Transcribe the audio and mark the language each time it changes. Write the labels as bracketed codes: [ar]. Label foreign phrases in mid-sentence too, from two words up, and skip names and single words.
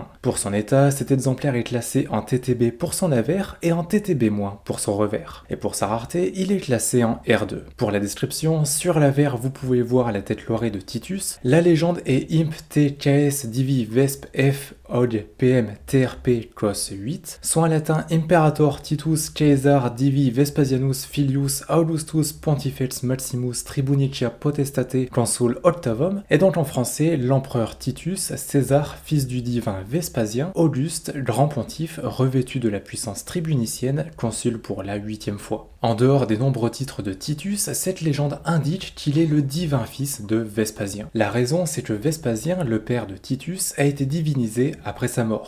[fr] Pour son état, cet exemplaire est classé en TTB pour son avers et en TTB- pour son revers. Et pour sa rareté, il est classé en R2. Pour la description, sur l'avers vous pouvez voir la tête lorée de Titus. La légende est [la] Imp T KS Divi Vesp F Od PM TRP Cos 8, [fr] soit en latin [la] Imperator Titus Caesar Divi Vespasianus Filius Augustus Pontifex Maximus Tribunicia Potestate Consul Octavum, [fr] et donc en français l'empereur Titus César, fils du divin Vespasien, Auguste, grand pontife, revêtu de la puissance tribunicienne, consul pour la 8e fois. En dehors des nombreux titres de Titus, cette légende indique qu'il est le divin fils de Vespasien. La raison, c'est que Vespasien, le père de Titus, a été divinisé après sa mort.